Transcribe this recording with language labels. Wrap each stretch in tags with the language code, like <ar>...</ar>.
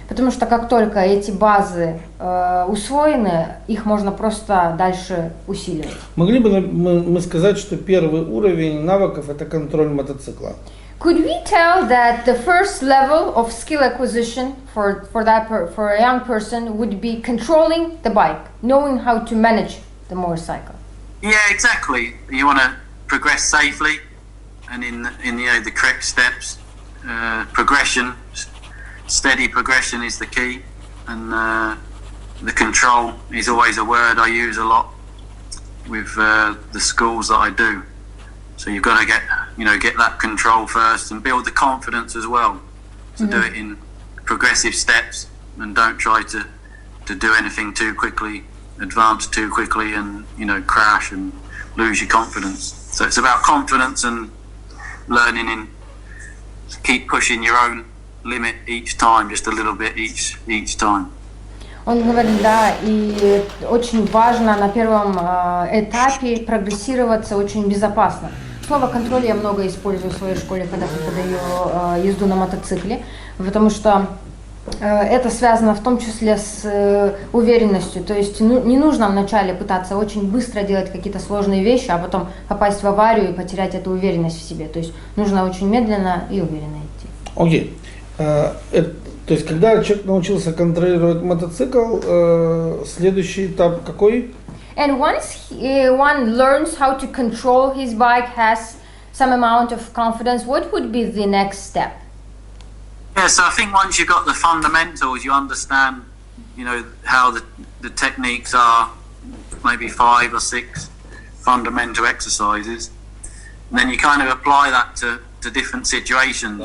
<ru>Потому что как только эти базы усвоены, их можно просто дальше усиливать. Могли бы мы сказать, что первый уровень навыков – это контроль мотоцикла?</ru> <en>Could we tell that the first level of skill acquisition for a young person would be controlling the bike, knowing how to manage the motorcycle? Yeah, exactly. You want to progress safely and in the correct steps. Progression, steady progression is the key, and the control is always a word I use a lot with the schools that I do. So you've got to get that control first and build the confidence as well to do it in progressive steps, and don't try to do anything too quickly, advance too quickly, and crash and lose your confidence. So it's about confidence and learning keep pushing your own limit each time, just a little bit each time.</en> <ru>Он говорит, да, и очень важно на первом этапе прогрессироваться очень безопасно. Слово «контроль» я много использую в своей школе, когда преподаю езду на мотоцикле, потому что это связано в том числе с уверенностью. То есть не нужно вначале пытаться очень быстро делать какие-то сложные вещи, а потом попасть в аварию и потерять эту уверенность в себе. То есть нужно очень медленно и уверенно идти. Окей. То есть когда человек научился контролировать мотоцикл, следующий этап какой?</ru> <en>And once one learns how to control his bike, has some amount of confidence, what would be the next step? Yeah, so I think once you've got the fundamentals, you understand, how the techniques are, maybe 5 or 6 fundamental exercises, and then you kind of apply that to different situations.</en>